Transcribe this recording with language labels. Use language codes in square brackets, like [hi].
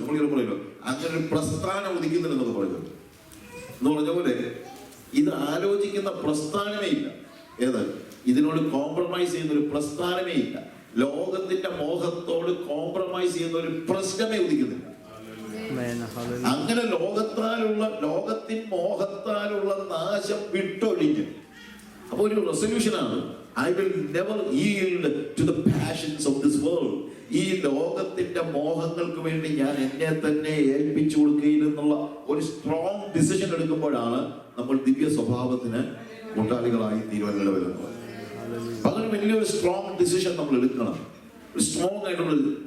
[ml] നമ്മളിങ്ങനെ പറയുമല്ലോ, അങ്ങനെ ഒരു പ്രസ്ഥാനം ഉദിക്കുന്നില്ലെന്നൊക്കെ പറയുന്നത് എന്ന് പറഞ്ഞ പോലെ ഇത് ആലോചിക്കുന്ന പ്രസ്ഥാനമേ ഇല്ല. ഏത്? ഇതിനോട് കോംപ്രമൈസ് ചെയ്യുന്ന ഒരു പ്രസ്ഥാനമേ ഇല്ല. ലോകത്തിന്റെ മോഹത്തോട് കോംപ്രമൈസ് ചെയ്യുന്ന ഒരു പ്രശ്നമേ ഉദിക്കുന്നില്ല. അങ്ങനെ ലോകത്തിൻ മോഹത്താലുള്ള നാശം വിട്ടൊഴിഞ്ഞ് അപ്പൊ ഒരു റെസൊല്യൂഷനാണ്, [en] I will never yield to the passions of this world. [ml] ഈ ലോകത്തിന്റെ മോഹങ്ങൾക്ക് വേണ്ടി ഞാൻ എന്നെ തന്നെ ഏൽപ്പിച്ചു കൊടുക്കുകയില്ലെന്നുള്ള ഒരു സ്ട്രോങ് ഡിസിഷൻ എടുക്കുമ്പോഴാണ് നമ്മൾ ദിവ്യ സ്വഭാവത്തിന് കൂട്ടാളികളായി തീരുമാനങ്ങൾ വരുന്നത്. അങ്ങനെ വലിയൊരു സ്ട്രോങ് ഡിസിഷൻ നമ്മൾ എടുക്കണം. ഒരു സ്ട്രോങ് ആയിട്ടുള്ളത്.